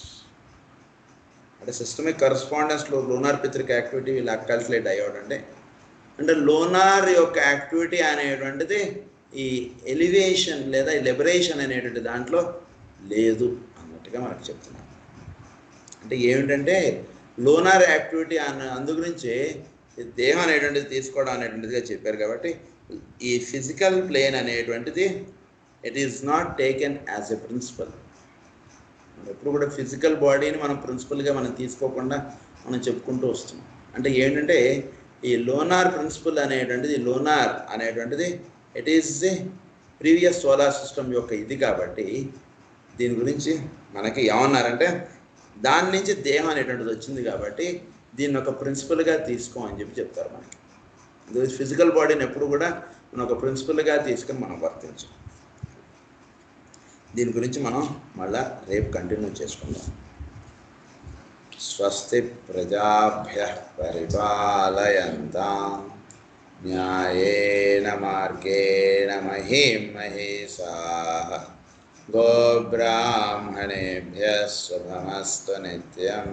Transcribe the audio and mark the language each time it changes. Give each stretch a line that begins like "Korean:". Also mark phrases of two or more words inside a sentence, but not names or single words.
Telugu: అంటే
English: systemic correspondence lunar pitric activity will occultly die out
Telugu: అంటే లోనార్ యొక్క యాక్టివిటీ అనేటువంటిది ఈ ఎలివేషన్ లేదా లిబరేషన్ అనేటువంటి దాంట్లో లేదు అన్నట్టుగా మనకు చెప్తున్నారు. అంటే ఏమిటంటే
English: lunar activity
Telugu: అందు గురించి దేహం అనేటువంటిది తీసుకోవడం అనేటువంటిదిగా చెప్పారు. కాబట్టి ఈ
English: physical plane అనేటువంటిది it is not taken as a principle.
Telugu: ఎప్పుడు కూడా
English: physical body
Telugu: మనం ప్రిన్సిపల్గా మనం తీసుకోకుండా మనం చెప్పుకుంటూ వస్తున్నాం. అంటే ఏంటంటే ఈ
English: lunar principle
Telugu: అనేటువంటిది
English: it is the previous solar system
Telugu: యొక్క ఇది కాబట్టి దీని గురించి మనకి ఏమన్నారంటే దాని నుంచి దేహం అనేటువంటిది వచ్చింది కాబట్టి దీన్ని ఒక ప్రిన్సిపల్గా తీసుకో అని చెప్తారు మనకి.
English: physical body
Telugu: ఎప్పుడు కూడా మనం ఒక ప్రిన్సిపల్గా తీసుకొని మనం వర్తించాం. దీని గురించి మనం మళ్ళా రేపు కంటిన్యూ చేసుకుందాం.
Sanskrit: స్వస్తి ప్రజాభ్యః పరిపాలయంతాం న్యాయేన మార్గేణ మహీం మహీషాః గోబ్రాహ్మణేభ్యः శుభమస్తు నిత్యం.